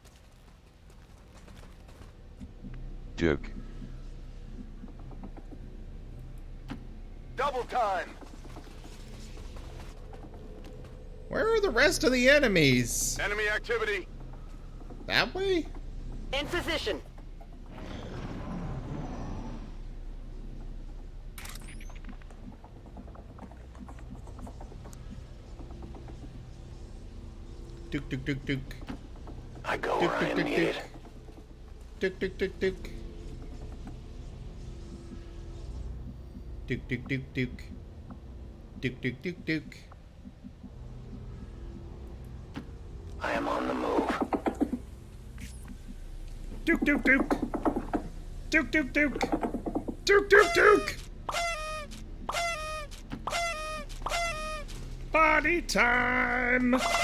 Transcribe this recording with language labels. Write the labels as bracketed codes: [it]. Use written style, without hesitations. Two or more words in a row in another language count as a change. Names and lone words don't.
[en] Duke. Double time. Where are the rest of the enemies? Enemy activity. That way? In position. Duke, Duke, Duke, Duke. I go Duke, where I Duke, am Duke, needed. Duke, Duke, Duke, Duke. Duke, Duke, Duke, Duke. Duke, Duke, Duke, Duke. I am on the move. Duke, Duke, Duke. Duke, Duke, Duke. Duke, Duke, Duke. Party time.